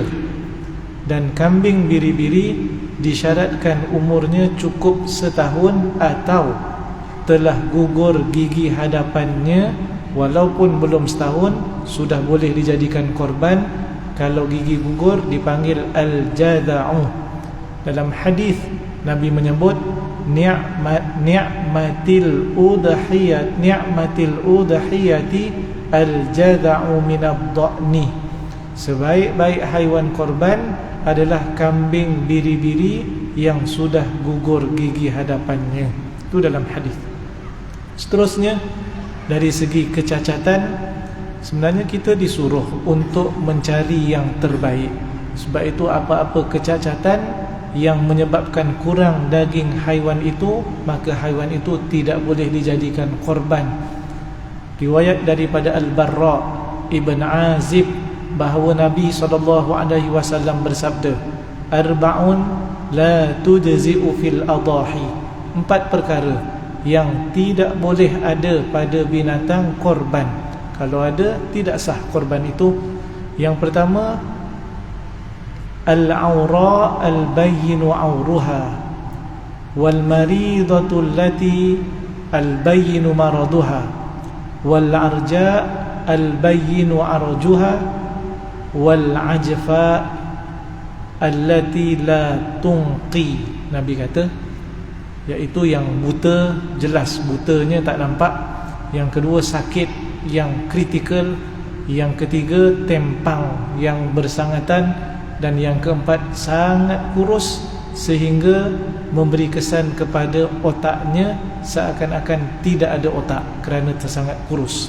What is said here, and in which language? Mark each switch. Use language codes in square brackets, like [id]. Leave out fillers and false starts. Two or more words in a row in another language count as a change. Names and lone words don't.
[ms] Dan kambing biri-biri disyaratkan umurnya cukup setahun atau telah gugur gigi hadapannya, walaupun belum setahun sudah boleh dijadikan korban. Kalau gigi gugur dipanggil al-jada'u. Dalam hadis Nabi menyebut [ar] نعمت الأضحية الجذع من الضأن. [ms] Sebaik-baik haiwan korban adalah kambing biri-biri yang sudah gugur gigi hadapannya. Itu dalam hadis. Seterusnya, dari segi kecacatan, sebenarnya kita disuruh untuk mencari yang terbaik. Sebab itu apa-apa kecacatan yang menyebabkan kurang daging haiwan itu, maka haiwan itu tidak boleh dijadikan korban. Riwayat daripada Al-Barra Ibn Azib bahawa Nabi SAW bersabda, [ar] أربع لا تجزئ في الأضاحي, [ms] 4 perkara yang tidak boleh ada pada binatang korban. Kalau ada, tidak sah korban itu. Yang pertama, [ar] العوراء البين عورها والمريضة التي البين مرضها والعرجاء البين عرجها والعجفاء التي لا تنقي. [ms] Nabi kata, iaitu yang buta, jelas butanya, tak nampak. Yang kedua, sakit yang kritikal. Yang ketiga, tempang yang bersangatan. Dan yang keempat, sangat kurus sehingga memberi kesan kepada otaknya seakan-akan tidak ada otak kerana tersangat kurus.